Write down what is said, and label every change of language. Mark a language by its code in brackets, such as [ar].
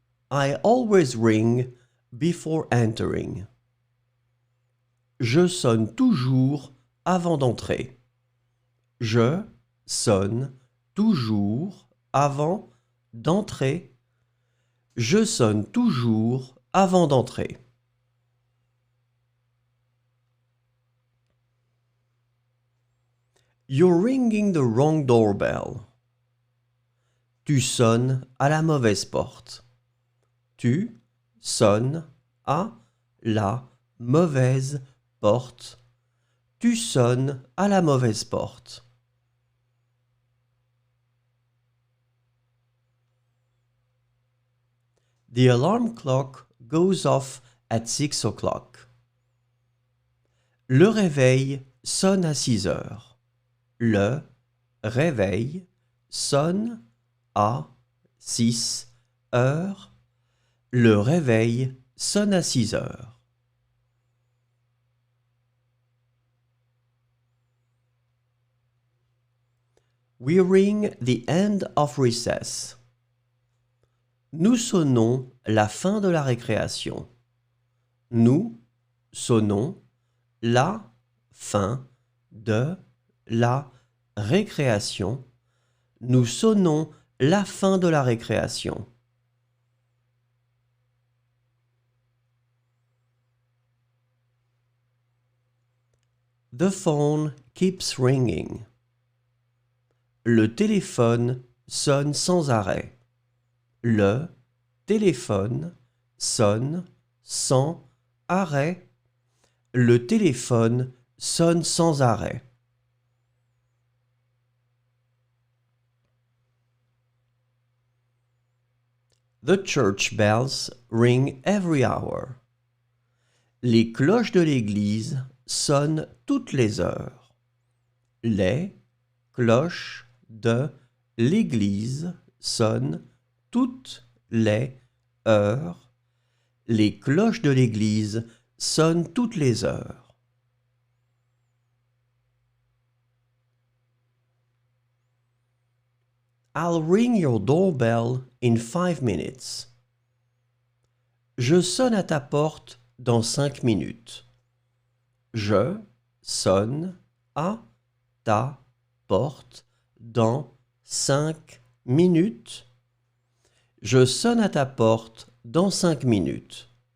[en] I always ring before entering. [fr] Je sonne toujours avant d'entrer. Je sonne toujours avant d'entrer. Je sonne toujours avant d'entrer. [en] You're ringing the wrong doorbell. [fr] Tu sonnes à la mauvaise porte. Tu sonnes à la mauvaise porte. Tu sonnes à la mauvaise porte. [en] The alarm clock goes off at 6 o'clock. [fr] Le réveil sonne à 6 heures. Le réveil sonne à 6 heures. Le réveil sonne à 6 heures. [en] We ring the end of recess. [fr] Nous sonnons la fin de la récréation. Nous sonnons la fin de la récréation. Nous sonnons la fin de la récréation. [en] The phone keeps ringing. [fr] Le téléphone sonne sans arrêt. Le téléphone sonne sans arrêt. Le téléphone sonne sans arrêt. [en] The church bells ring every hour. [fr] Les cloches de l'église sonnent toutes les heures. Les cloches de l'église sonnent toutes les heures. Les cloches de l'église sonnent toutes les heures. [en] I'll ring your doorbell in 5 minutes. [fr] Je sonne à ta porte dans 5 minutes. Je sonne à ta porte dans 5 minutes. Je sonne à ta porte dans 5 minutes.